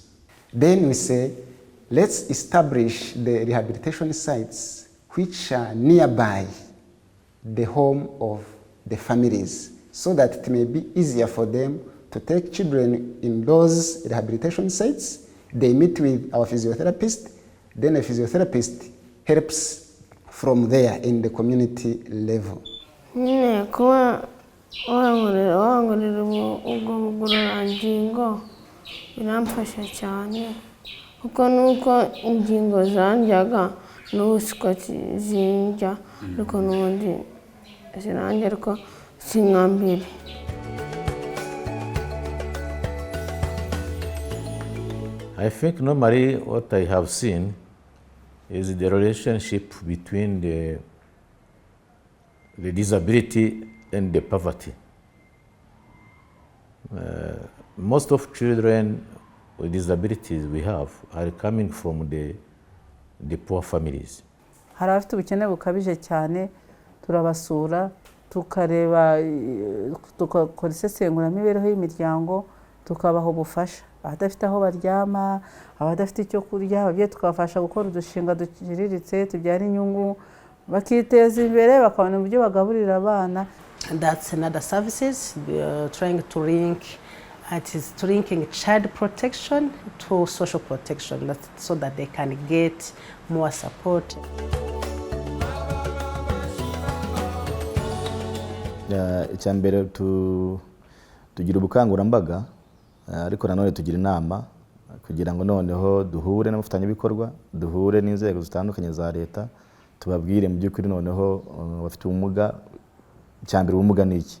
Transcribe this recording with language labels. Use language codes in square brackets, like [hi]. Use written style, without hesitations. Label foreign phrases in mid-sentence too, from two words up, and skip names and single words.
[en] Then we say, let's establish the rehabilitation sites which are nearby the home of the families so that it may be easier for them to take children in those rehabilitation sites. They meet with our physiotherapist, then a physiotherapist helps from there in the community level. [rw] Nyine kuba wangurira ubwo bugororangingo biramfasha cyane kuko nuko ingingo zanjyaga n'ubu siko zinjya, ariko n'ubundi ziranjya ariko si nka mbere. [en] I think normally what I have seen is the relationship between the disability and the poverty. Most of children with disabilities we have are coming from the the poor families. [rw] Hari abafite ubukene bukabije cyane, turabasura tukareba, tugakora isesenguramibereho y'imiryango, tukabaha ubufasha. Abadafite aho baryama, abadafite icyo kurya, ababyeyi tukabafasha gukora udushinga duciriritse tubyara inyungu, bakiteza imbere, bakabona uburyo bagaburira abana. [en] That's another services trying to link. It is linking child protection to social protection, so that they can get more support. [rw] Icya mbere tugira ubukangurambaga, ariko nanone tugira inama kugira ngo noneho duhure n'abafatanyabikorwa, duhure n'inzego zitandukanye za leta, tubabwire mu by'ukuri noneho bafite ubumuga, icya mbere ubumuga ni iki.